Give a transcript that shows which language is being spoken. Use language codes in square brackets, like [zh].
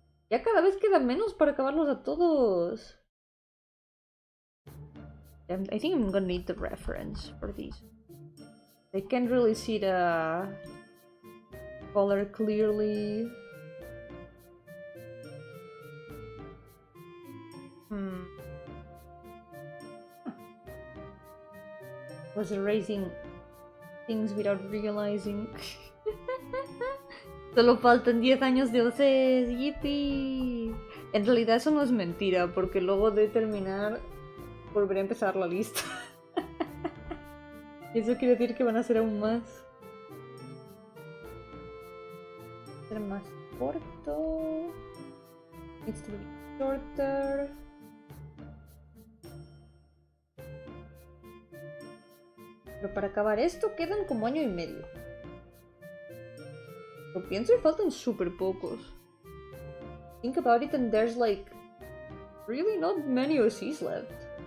[es] Ya cada vez queda menos para acabarlos a todos. [en] I think I'm gonna need the reference for these. I can't really see the color clearly. Was erasing things without realizing. [es] Solo faltan 10 años de OCs, yippee. En realidad eso no es mentira, porque luego de terminar volveré a empezar la lista. Eso quiere decir que van a ser aún más. Ser más corto. [en] Needs to be shorter. [es] Pero para acabar esto quedan como año y medio. Lo pienso y faltan súper pocos. [en] Think about it and there's like really not many OCs left.